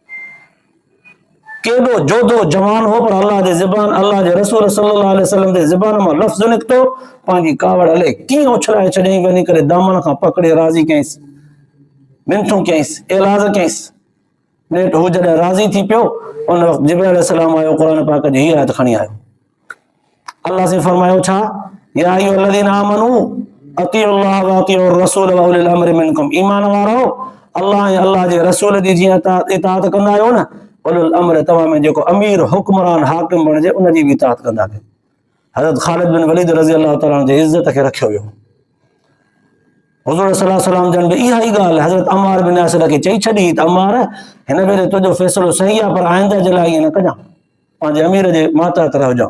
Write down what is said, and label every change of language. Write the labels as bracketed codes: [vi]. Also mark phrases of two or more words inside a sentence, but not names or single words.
[sd] केॾो जोधो जवान हो, पर अल्लाह जे ज़बान अल्लाह जे रसूल [ar] صلى الله عليه وسلم [sd] जे ज़बान मां लफ़्ज़ निकितो, पंहिंजी कावड़ हले कीअं उछलाए छॾियईं, वञी करे दामन खां पकड़े राज़ी कयईंसि। मिनथूं कयईंसि, एलाज़ कयईंसि। नेठि हू जॾहिं राज़ी थी पियो, उन वक़्तु जिब्रील अलैहिस्सलाम आयो, क़ुर पाक जी हीअ आयत खणी आयो। अल्लाह से फरमायो छा, [ar] يا أيها الذين آمنوا أطيعوا الله وأطيعوا الرسول وأولي الأمر منكم. [sd] ईमान वारो, अल्लाह ऐं अल्लाह जे रसूल जी जीअं इताअत कंदा आहियो न, [ar] أولي الأمر [sd] तव्हां में जेको अमीर हुक्मरान हाकिम बणिजे उन जी बि इताअत कंदा कयो। हज़रत ख़ालिद बिन वलीद [ar] رضي الله تعالى عنه [sd] जी इज़्ज़त खे रखियो वियो। हुज़ूर [ar] صلى الله عليه وسلم [sd] जन बि इहा ई ॻाल्हि हज़रत अम्मार बिन यासिर खे चई छॾी त अम्मार, हिन भेरे तुंहिंजो फ़ैसिलो सही आहे, पर आइंदा जे लाइ ईअं न कजां, पंहिंजे अमीर जे मातहत रहिजां।